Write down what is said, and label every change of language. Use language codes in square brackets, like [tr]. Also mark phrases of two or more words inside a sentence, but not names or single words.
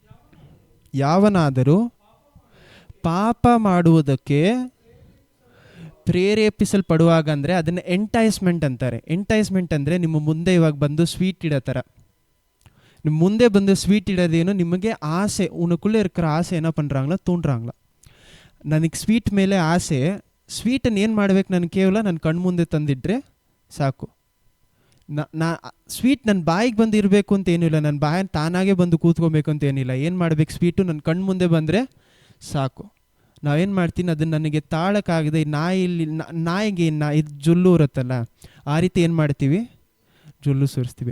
[kn] ಯಾವನಾದರೂ ಪಾಪ ಮಾಡುವುದಕ್ಕೆ ಪ್ರೇರೇಪಿಸಲ್ಪಡುವಾಗ ಅಂದರೆ ಅದನ್ನು ಎಂಟೈಸ್ಮೆಂಟ್ ಅಂತಾರೆ. ಎಂಟೈಸ್ಮೆಂಟ್ ಅಂದರೆ ನಿಮ್ಮ ಮುಂದೆ ಇವಾಗ ಬಂದು ಸ್ವೀಟ್ ಇಡೋ ಥರ. ನಿಮ್ಮ ಮುಂದೆ ಬಂದು ಸ್ವೀಟ್ ಇಡೋದೇನು, ನಿಮಗೆ ಆಸೆ [ta] உனக்குள்ளே இருக்கிற ஆசை என்ன பண்ணுறாங்களா தூண்டுறாங்களா. [kn] ನನಗೆ ಸ್ವೀಟ್ ಮೇಲೆ ಆಸೆ. ಸ್ವೀಟನ್ನು ಏನು ಮಾಡ್ಬೇಕು, ನಾನು ಕೇವಲ ನನ್ನ ಕಣ್ಣು ಮುಂದೆ ತಂದಿಟ್ರೆ ಸಾಕು. ನಾ ಸ್ವೀಟ್ ನನ್ನ ಬಾಯಿಗೆ ಬಂದು ಇರಬೇಕು ಅಂತ ಏನಿಲ್ಲ, ನನ್ನ ಬಾಯಿ ತಾನಾಗೆ ಬಂದು ಕೂತ್ಕೊಬೇಕು ಅಂತ ಏನಿಲ್ಲ. ಏನು ಮಾಡಬೇಕು, ಸ್ವೀಟು ನನ್ನ ಕಣ್ಣು ಮುಂದೆ ಬಂದರೆ ಸಾಕು. ನಾವೇನು ಮಾಡ್ತೀನಿ, ಅದನ್ನು ನನಗೆ ತಾಳಕ್ಕಾಗದೆ ನಾಯಿಗೆ ಇದು ಜೊಲ್ಲು ಇರುತ್ತಲ್ಲ, ಆ ರೀತಿ ಏನು ಮಾಡ್ತೀವಿ, ಜೊಲ್ಲು ಸುರಿಸ್ತೀವಿ.